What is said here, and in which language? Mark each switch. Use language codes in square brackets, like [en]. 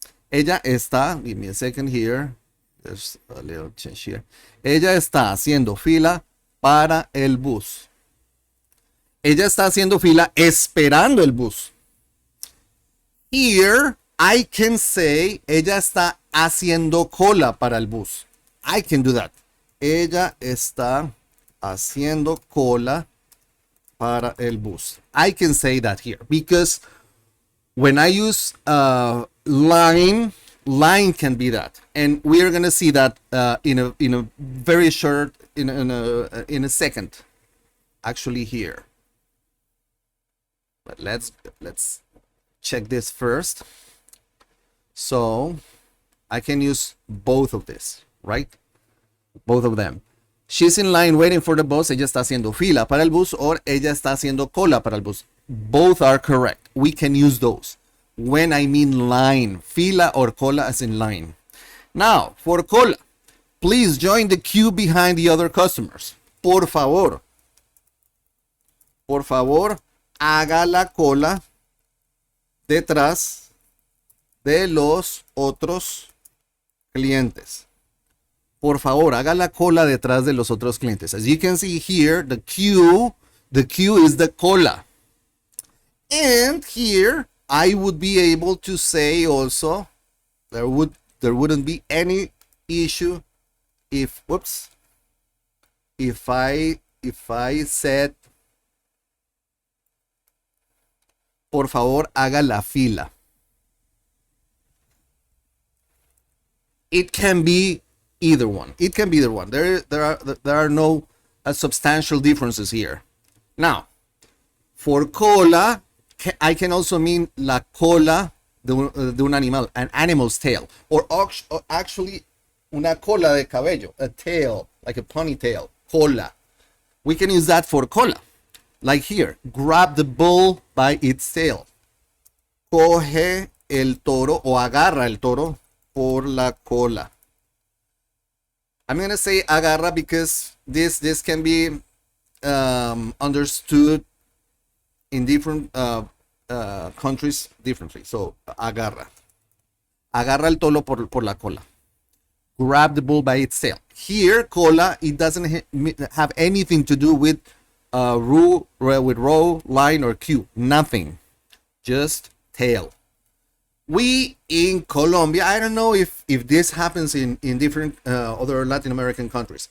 [es] Ella está, [en] give me a second here, there's a little change here. [es] Ella está haciendo fila para el bus. Ella está haciendo fila esperando el bus. [en] Here, I can say [es] ella está haciendo cola para el bus. [en] I can do that. [es] Ella está haciendo cola para el bus. [en] I can say that here because when I use line can be that, and we are gonna see that in a very short in a second, actually here. But let's check this first. So I can use both of this, right? Both of them. She's in line waiting for the bus. [es] Ella está haciendo fila para el bus, or ella está haciendo cola para el bus. [en] Both are correct. We can use those when I mean line, fila or cola as in line. Now, for cola, please join the queue behind the other customers. [es] Por favor. Por favor, haga la cola detrás de los otros clientes. Por favor, haga la cola detrás de los otros clientes. [en] As you can see here, the queue is the cola. And here, I would be able to say also, there wouldn't be any issue if, whoops, if I said, [es] por favor, haga la fila. [en] It can be either one. It can be either one. There are no substantial differences here. Now, for cola, I can also mean [es] la cola de un animal, [en] an animal's tail, or actually [es] una cola de cabello, [en] a tail, like a ponytail, cola. We can use that for cola, like here, grab the bull by its tail. [es] Coge el toro o agarra el toro por la cola. [en] I'm going to say agarra because this can be understood in different countries differently. So, agarra. [es] Agarra el toro por la cola. [en] Grab the bull by its tail. Here, cola, it doesn't have anything to do with row, line, or queue. Nothing. Just tail. We in Colombia, I don't know if this happens in different other Latin American countries.